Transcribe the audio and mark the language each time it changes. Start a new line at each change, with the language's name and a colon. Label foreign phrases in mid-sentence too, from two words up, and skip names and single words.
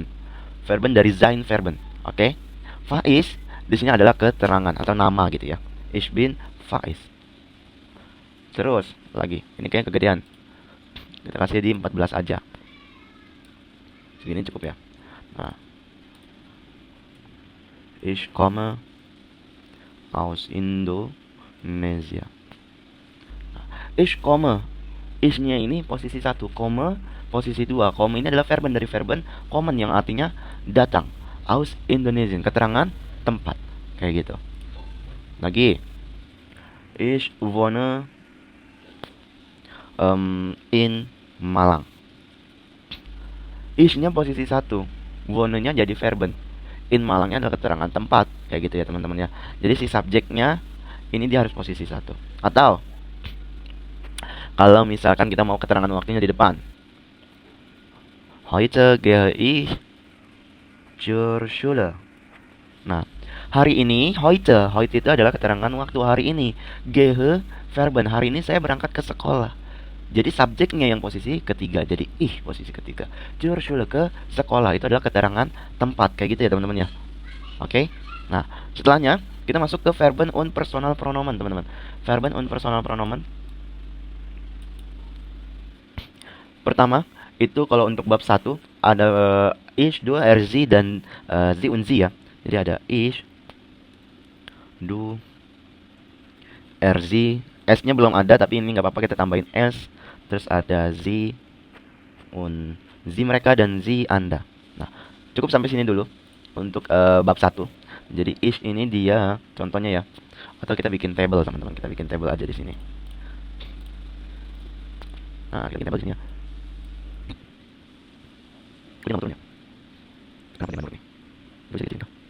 Indonesian: Verben dari
German: sein verben.
Indonesian: Oke. Faiz di sini adalah keterangan atau nama gitu ya.
German: Ich bin Faiz.
Indonesian: Terus lagi, ini kayak kegedean. Kita kasih di 14 aja. Segini cukup ya. Nah,
German: ich komme aus Indonesia.
Indonesian: Nah,
German: ich komme.
Indonesian: Ich-nya ini posisi 1, komme posisi 2. Komme ini adalah verben dari
German: verben kommen
Indonesian: yang artinya datang. Aus Indonesia, keterangan tempat. Kayak gitu. Lagi,
German: ich wohne in Malang.
Indonesian: Ich-nya posisi satu, wohne-nya jadi verben. In Malangnya adalah keterangan tempat, kayak gitu ya teman-teman ya. Jadi si subjeknya ini dia harus posisi satu. Atau kalau misalkan kita mau keterangan waktunya di depan,
German: heute gehe ich zur Schule.
Indonesian: Nah, hari ini, heute itu adalah keterangan waktu hari ini. Gehe verben, hari ini saya berangkat ke sekolah. Jadi subjeknya yang posisi ketiga, jadi ih posisi ketiga.
German: Zur Schule,
Indonesian: ke sekolah, itu adalah keterangan tempat, kayak gitu ya teman-teman ya. Oke. Nah, setelahnya kita masuk ke
German: verben und personal pronomen,
Indonesian: teman-teman.
German: Verben und personal pronomen.
Indonesian: Pertama, itu kalau untuk bab 1 ada
German: ich, du, er, sie
Indonesian: dan
German: sie und sie
Indonesian: ya. Jadi ada
German: ich, du, er, sie.
Indonesian: S-nya belum ada tapi ini nggak apa-apa kita tambahin S. Terus ada
German: sie und sie
Indonesian: mereka dan sie Anda. Nah, cukup sampai sini dulu untuk bab 1. Jadi is ini dia contohnya ya. Atau kita bikin table teman-teman. Kita bikin table aja di sini. Nah, kita bikin table di sini ya. Ini nomor turunnya. Kenapa ini nomor ini? Bisa gitu.